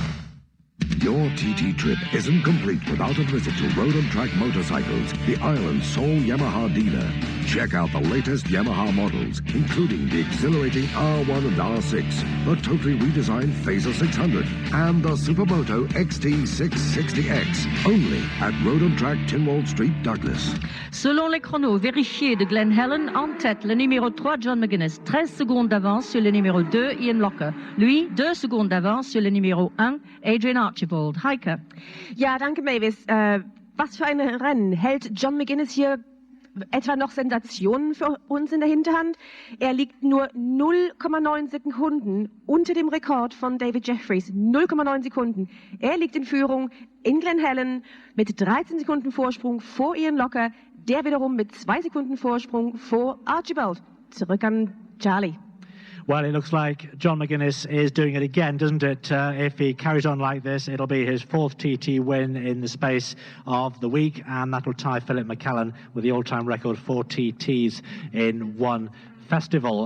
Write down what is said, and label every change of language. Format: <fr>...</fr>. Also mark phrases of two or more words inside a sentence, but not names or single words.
<en>Your TT trip isn't complete without a visit to Road and Track Motorcycles, the island's sole Yamaha dealer. Check out the latest Yamaha models, including the exhilarating R1 and R6, the totally redesigned Phaser 600, and the Supermoto XT660X, only at Road and Track, Tynwald Street, Douglas.</en> <fr>Selon les chronos vérifiés de Glen Helen, en tête le numéro 3 John McGuinness, 13 secondes d'avance sur le numéro 2 Ian Locker. Lui, 2 secondes d'avance sur le numéro 1 Adrian Archibald. Heike.</fr> <de>Ja, danke Mavis. Was für ein Rennen. Hält John McGuinness hier etwa noch Sensationen für uns in der Hinterhand? Er liegt nur 0,9 Sekunden unter dem Rekord von David Jeffries. 0,9 Sekunden. Er liegt in Führung in Glen Helen mit 13 Sekunden Vorsprung vor Ian Locker. Der wiederum mit 2 Sekunden Vorsprung vor Archibald. Zurück an Charlie.</de> <en>Well, it looks like John McGuinness is doing it again, doesn't it? If he carries on like this, it'll be his 4th TT win in the space of the week, and that'll tie Philip McCallan with the all-time record 4 TTs in one festival.</en>